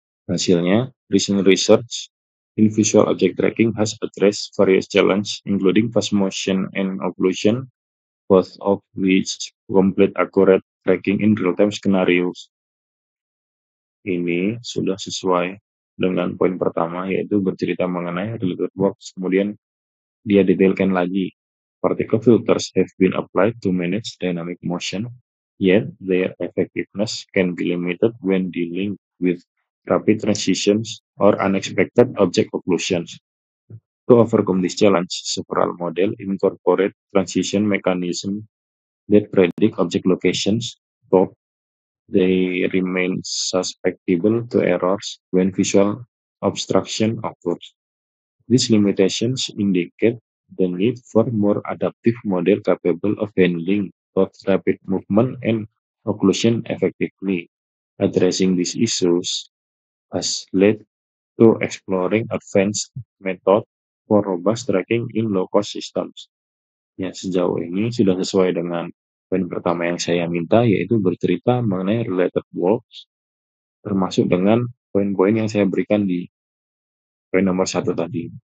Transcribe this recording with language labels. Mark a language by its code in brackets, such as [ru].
[id] Hasilnya, [en] recent research in visual object tracking has addressed various challenges, including fast motion and occlusion, both of which complete accurate tracking in real-time scenarios. [id] Ini sudah sesuai dengan poin pertama, yaitu bercerita mengenai related works. Kemudian dia detailkan lagi. [en] Particle filters have been applied to manage dynamic motion, yet their effectiveness can be limited when dealing with rapid transitions or unexpected object occlusions. To overcome this challenge, several models incorporate transition mechanisms that predict object locations, but they remain susceptible to errors when visual obstruction occurs. These limitations indicate the need for more adaptive model capable of handling both rapid movement and occlusion effectively. Addressing these issues has led to exploring advanced method for robust tracking in low-cost systems. [id] Ya, sejauh ini sudah sesuai dengan poin pertama yang saya minta, yaitu bercerita mengenai related works, termasuk dengan poin-poin yang saya berikan di poin nomor 1 tadi.